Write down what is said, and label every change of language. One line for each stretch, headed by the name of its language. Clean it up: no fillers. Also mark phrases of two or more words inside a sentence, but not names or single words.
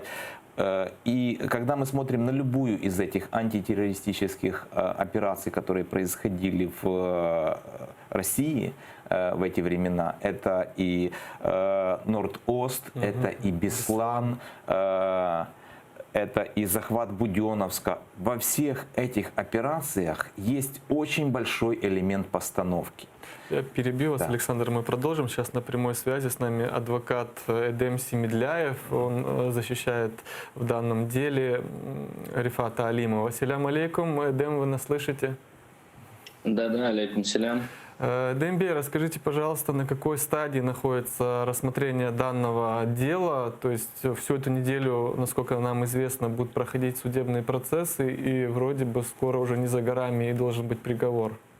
Russian: И когда мы смотрим на любую из этих антитеррористических операций, которые происходили в России в эти времена, это и Норд-Ост, это и Беслан, это и захват Буденновска. Во всех этих операциях есть очень большой элемент постановки. Я перебью вас, Да. Александр, мы продолжим. Сейчас на прямой связи с нами адвокат Эдем Семедляев. Он защищает в данном деле Рифата Алимова.
Arabic: السلام عليكم.
Russian: Эдем, вы нас слышите?
Arabic: Да, عليكم السلام.
Russian: Дембей, расскажите, пожалуйста, на какой стадии находится рассмотрение данного дела? То есть всю эту неделю, насколько нам известно, будут проходить судебные процессы, и вроде бы скоро уже не за горами и должен быть приговор.